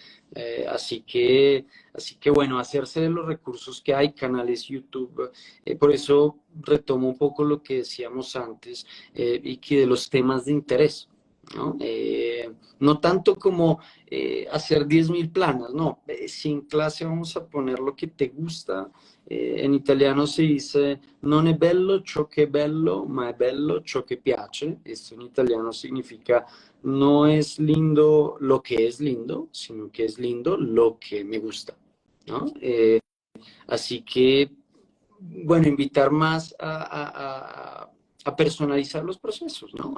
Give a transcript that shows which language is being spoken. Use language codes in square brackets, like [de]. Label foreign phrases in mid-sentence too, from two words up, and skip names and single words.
[es] Así que bueno, hacerse de los recursos que hay, canales YouTube, por eso retomo un poco lo que decíamos antes, y que de los temas de interés, ¿no? No tanto como hacer 10.000 planas, no, si en clase vamos a poner lo que te gusta, en italiano se dice [it] non è bello ciò che è bello, ma è bello ciò che piace, [es] esto en italiano significa no es lindo lo que es lindo, sino que es lindo lo que me gusta, ¿no? Así que, bueno, invitar más a personalizar los procesos, ¿no?